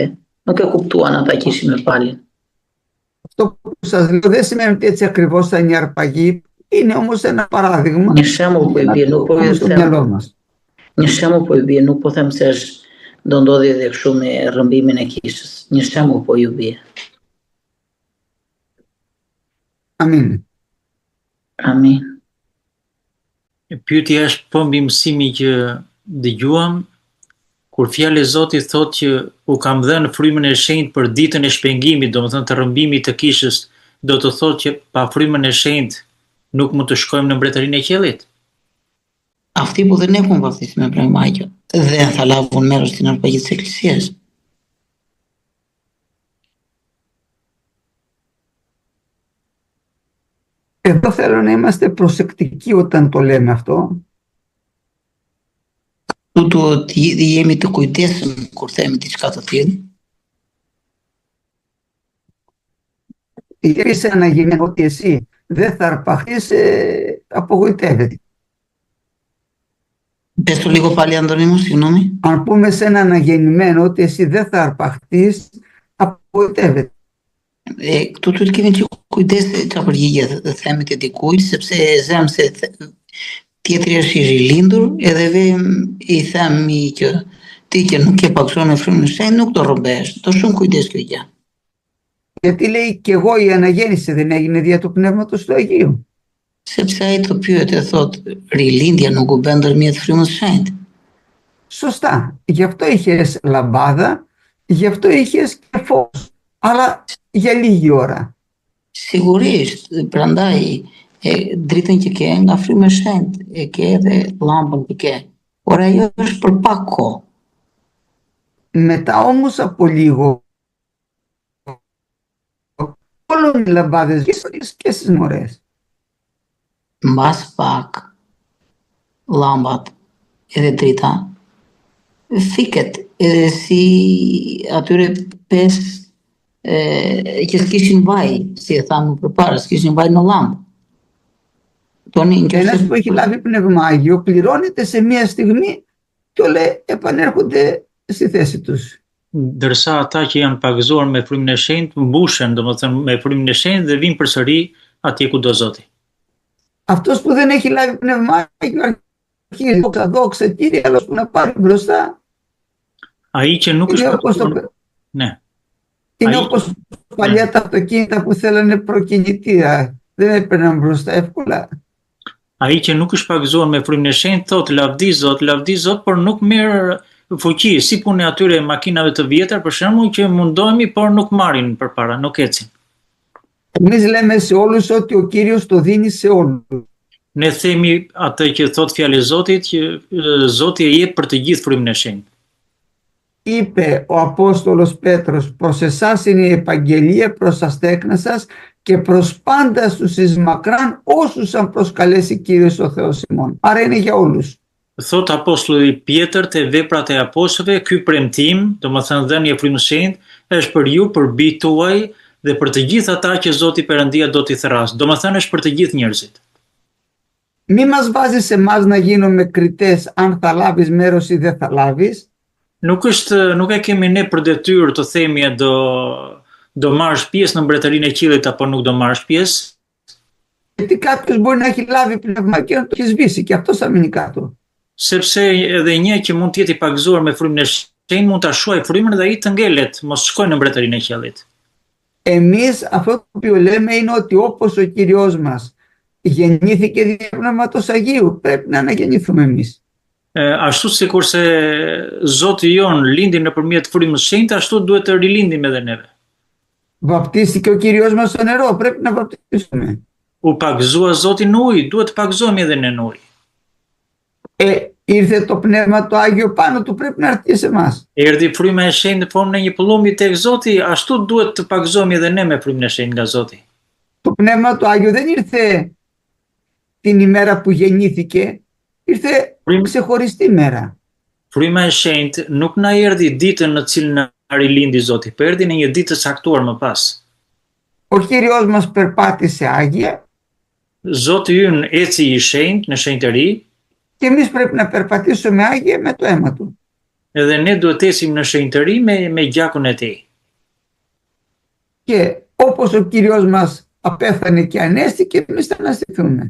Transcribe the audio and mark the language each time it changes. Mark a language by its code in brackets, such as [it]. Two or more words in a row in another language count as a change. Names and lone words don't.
[sq] Nuk e kuptuan ata që ishin me Palin. [el] Αυτό που σας λέω δεν σημαίνει ότι έτσι ακριβώς θα είναι αρπαγή, είναι όμως ένα παράδειγμα. [sq] Një shembull po i bie, nuk po i them. Një shembull po i bie, nuk po them se është do ndodhi edhe kështu me rrëmbimin e kishës. Një shembull po ju bie. Amin. Amin. Pyetja është po mbi mësimi që dëgjuam, kur fjala e Zotit thotë që u kam dhënë frymën e shenjtë për ditën e shpengimit, domethënë të rrëmbimit të kishës, do të thotë që pa frymën e shenjtë nuk mund të shkojmë në mbretërinë e qiellit. [el] Αυτοί που δεν έχουν βαπτιστεί με πνεύμα Άγιο δεν θα λάβουν μέρος στην αρπαγή της Εκκλησίας. Εδώ θέλω να είμαστε προσεκτικοί όταν το λέμε αυτό. Τούτο ότι [sq] jemi të kujdesshëm kur themi diçka të tillë. [el] Είσαι αναγεννημένο ότι εσύ δεν θα αρπαχθείς, απογοητεύεται. Πες το λίγο πάλι, Αντώνη μου, συγγνώμη. Αν πούμε σε ένα αναγεννημένο ότι εσύ δεν θα αρπαχθείς, απογοητεύεται. [sq] Këtu të kemi që kujdes çfarë përgjigje themi ti dikujt, sepse e zëm se tjetri është i rilindur, edhe i themi që ti që nuk ke paksuar me frymën e shenjtë nuk do rrëmbesh. Do shumë kujdes kjo gjë. [el] Γιατί λέει και εγώ η αναγέννηση δεν έγινε δια του Πνεύματος του Αγίου. [sq] Sepse ai të pyet e thot, rilindja nuk u bën ndërmjet frymës së shenjtë. [el] Σωστά. Γι' αυτό είχες λαμπάδα, γι' αυτό είχες και φως. Αλλά για λίγη ώρα. [sq] Sigurisht, prandaj dritën që ke nga fryma e shenjtë, e ke edhe llampën që ke. Por ajo është për pak kohë. [el] Μετά όμως από λίγο όλων οι λαμπάδες και στις μωρές. [sq] Mbas pak llambat edhe drita fiket edhe si atyre 5 që s'kishin vaj, si e thamë përpara, s'kishin vaj në llampë. [el] Ένας που έχει λάβει Πνεύμα Άγιο πληρώνεται σε μια στιγμή και όλα επανέρχονται στη θέση τους. [sq] Ndërsa ata që janë pagëzuar me frymin e shenjtë mbushen, domethënë me frymin e shenjtë dhe vinë përsëri atje ku do Zoti. [el] Αυτός που δεν έχει λάβει Πνεύμα Άγιο αρχίζει δόξα Κύριε, αλλά που να πάρει μπροστά [sq] Ai që nuk është pagëzuar, ne. [el] Είναι όπως παλιά τα αυτοκίνητα που θέλανε προκινητήρα, δεν έπαιρναν μπροστά εύκολα. [sq] Ai që nuk është pagëzuar me frymin e shenjtë thotë lavdi Zot, por nuk merr fuqi, si punë atyre makinave të vjetër, për shembull, që mundohemi por nuk marrin përpara, nuk ecin. [el] Εμείς λέμε σε όλους ότι ο Κύριος το δίνει σε όλους. [sq] Ne themi atë që thot fjala e Zotit, që Zoti e jep për të gjithë frymin e shenjtë. [el] Είπε ο Απόστολος Πέτρος, προς εσάς είναι η επαγγελία, προς τα στέκνα σας και προς πάντα στους εις μακράν όσους αν προσκαλέσει Κύριος ο Θεός ημών. Άρα είναι για όλους. [sq] Thot apostulli Pjetër te veprat e apostujve, ky premtim, domethënë dhënia e frymës së shenjtë, është për ju, për bijtë tuaj dhe për të gjithë ata që Zoti Perëndia do t'i thrasë. Domethënë është për të gjithë njerëzit. [el] Μη μας βάζεις εμάς να γίνουμε κριτές αν θα λάβεις μέρος ή δεν θα λάβεις. [sq] Nuk e kemi ne për detyrë të themi do marrësh pjesë në mbretërinë e qiellit apo nuk do marrësh pjesë. [el] Γιατί κάποιος μπορεί να έχει λάβει πνεύμα και να το έχει σβήσει και αυτό θα μείνει κάτω. [sq] Sepse edhe një që mund të jetë i pagëzuar me frymën e shenjtë mund ta shuaj frymën dhe ai të ngelet, mos shkojë në mbretërinë e qiellit. [el] Εμείς αυτό το οποίο λέμε είναι ότι όπως ο Κύριος μας γεννήθηκε δια Πνεύματος Αγίου, πρέπει να αναγεννηθούμε εμείς. [sq] Ashtu sikurse Zoti jon lindi nëpërmjet frymës së shenjtë, ashtu duhet të rilindim edhe neve. [el] Βαπτίστηκε ο Κύριος μας στο νερό, πρέπει να βαπτιστούμε. [sq] U pagëzua Zoti në ujë, duhet të pagëzohemi edhe ne në ujë. [el] Ήρθε το Πνεύμα το Άγιο πάνω του, πρέπει να έρθει σε εμάς. [sq] Erdhi fryma e shenjtë në formën e një pëllumbi tek Zoti, ashtu duhet të pagëzohemi edhe ne me frymën e shenjtë nga Zoti. [el] Το Πνεύμα το Άγιο δεν ήρθε την ημέρα που γεννήθηκε, ήρθε ξεχωριστή μέρα. [sq] Fryma e shenjtë nuk na erdhi ditën në cilën na rilindi Zoti, por erdhi në një ditë të caktuar më pas. [el] Ο Κύριος μας περπάτησε άγια [sq] Zoti ynë eci i shenjtë në shenjtëri, [el] και εμείς πρέπει να περπατήσουμε άγια με το αίμα του. [sq] edhe ne duhet të ecim në shenjtëri me gjakun e tij. [el] Και όπως ο Κύριος μας απέθανε και ανέστηκε, εμείς θα αναστηθούμε.